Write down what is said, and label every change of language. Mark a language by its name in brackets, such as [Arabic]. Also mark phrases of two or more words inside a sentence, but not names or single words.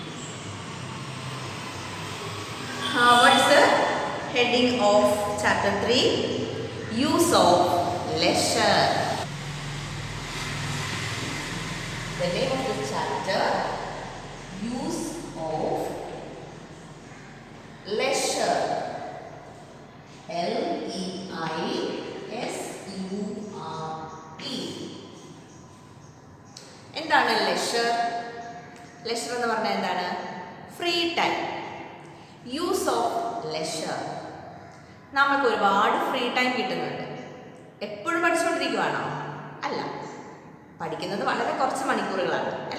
[English] What is the heading of chapter 3? Use of leisure. The name of the chapter, use of leisure. L-E-I-S-U-R-E. [Malayalam] എന്താണ് ലെഷർ? ലെഷർ എന്ന് പറഞ്ഞാൽ എന്താണ്? [English] free time. use of leisure. [Malayalam] നമുക്ക് ഒരുപാട് [English] free time [Malayalam] കിട്ടുന്നുണ്ട്. എപ്പോഴും പഠിച്ചുകൊണ്ടിരിക്കുവാണോ? അല്ല, പഠിക്കുന്നത് വളരെ കുറച്ച് മണിക്കൂറുകളാണ് അല്ലേ?